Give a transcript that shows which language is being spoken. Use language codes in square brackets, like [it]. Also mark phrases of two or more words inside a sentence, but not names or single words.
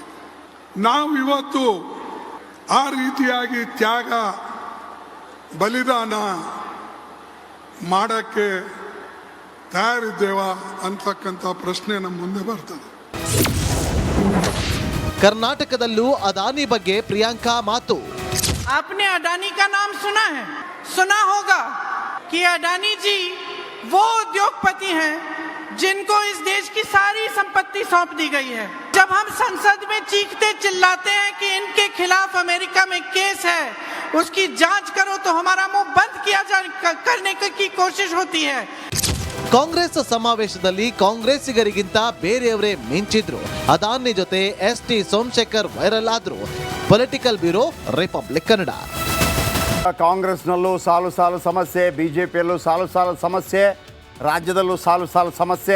[kn] ನಾವು ಇವತ್ತು ಆ ರೀತಿಯಾಗಿ ತ್ಯಾಗ ಬಲಿದಾನ ಮಾಡಕ್ಕೆ ತಯಾರಿದ್ದೇವ ಅಂತಕ್ಕಂಥ ಪ್ರಶ್ನೆ ನಮ್ಮ ಮುಂದೆ ಬರ್ತದೆ. ಕರ್ನಾಟಕದಲ್ಲೂ ಅದಾನಿ ಬಗ್ಗೆ ಪ್ರಿಯಾಂಕಾ ಮಾತು. [hi] आपने अडानी का नाम सुना है, सुना होगा कि अडानी जी वो उद्योगपति हैं जिनको इस देश की सारी संपत्ति सौंप दी गई है. जब हम संसद में चीखते चिल्लाते हैं कि इनके खिलाफ अमेरिका में केस है, उसकी जांच करो, तो हमारा मुंह बंद किया करने की कोशिश होती है. [kn] ಕಾಂಗ್ರೆಸ್ ಸಮಾವೇಶದಲ್ಲಿ ಕಾಂಗ್ರೆಸ್ಸಿಗರಿಗಿಂತ ಬೇರೆಯವರೇ ಮಿಂಚಿದ್ರು. ಅದಾನಿ ಜೊತೆ ಎಸ್.ಟಿ. ಸೋಮಶೇಖರ್ ವೈರಲ್ ಆದ್ರು. [en] Political Bureau, [kn] ರಿಪಬ್ಲಿಕ್ ಕನ್ನಡ. ಕಾಂಗ್ರೆಸ್ನಲ್ಲೂ ಸಾಲು ಸಾಲು ಸಮಸ್ಯೆ, ಬಿಜೆಪಿಯಲ್ಲೂ ಸಾಲು ಸಾಲು ಸಮಸ್ಯೆ, ರಾಜ್ಯದಲ್ಲೂ ಸಾಲು ಸಾಲು ಸಮಸ್ಯೆ.